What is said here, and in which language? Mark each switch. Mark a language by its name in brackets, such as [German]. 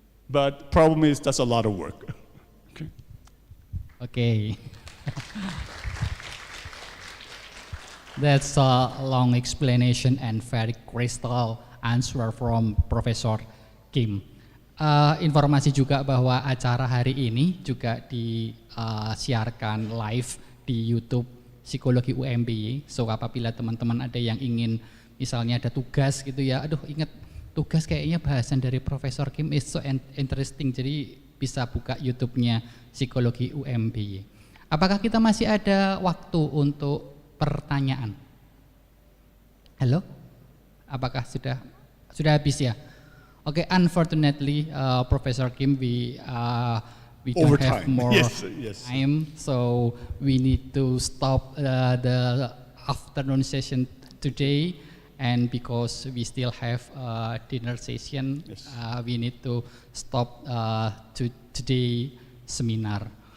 [English] But problem is that's a lot of work. Okay. Okay. That's a long explanation and very crystal answer from Professor Kim. [Indonesian] Informasi juga bahwa acara hari ini juga disiarkan live di YouTube Psikologi UMBY. So apabila teman-teman ada yang ingin misalnya ada tugas gitu ya, aduh ingat tugas kayaknya bahasan dari Profesor Kim [English] is so interesting, [Indonesian] jadi bisa buka YouTube-nya Psikologi UMBY. Apakah kita masih ada waktu untuk pertanyaan? Halo? Apakah sudah habis ya? [English] Okay, unfortunately, Professor Kim, we don't have more time, so we need to stop the afternoon session today, and because we still have a dinner session, we need to stop today seminar.